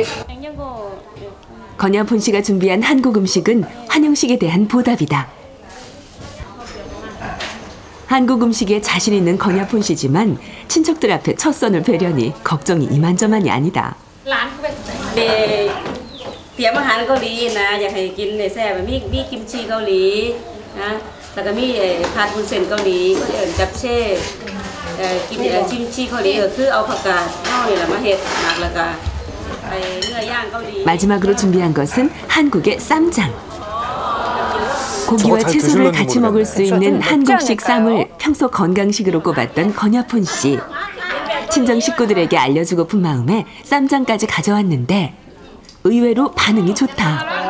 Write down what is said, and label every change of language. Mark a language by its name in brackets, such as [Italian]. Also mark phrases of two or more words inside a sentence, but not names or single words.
[Korean] 건여폰 씨가 준비한 한국 음식은 환영식에 대한 보답이다. 한국 음식에 자신 있는 건여폰 씨지만 친척들 앞에 첫 선을 베려니 걱정이 이만저만이 아니다. 네, [Thai] เตรียมอาหารเกาหลีนะอยากให้กินในแซ่บมีกิมจิเกาหลีนะแล้วก็มีผัดวุ้นเส้นเกาหลีจับเช่กินกิมจิเกาหลีก็คือเอาผักกาดเฮานี่แหละมาเฮ็ดหมักแล้วก็เนื้อย่างเกาหลี [Korean] 마지막으로 준비한 것은 한국의 쌈장. 고기와 채소를 같이 먹을 수 있는 한국식 쌈을 평소 건강식으로 꼽았던 건여폰 씨. 친정 식구들에게 알려주고픈 마음에 쌈장까지 가져왔는데 의외로 반응이 좋다.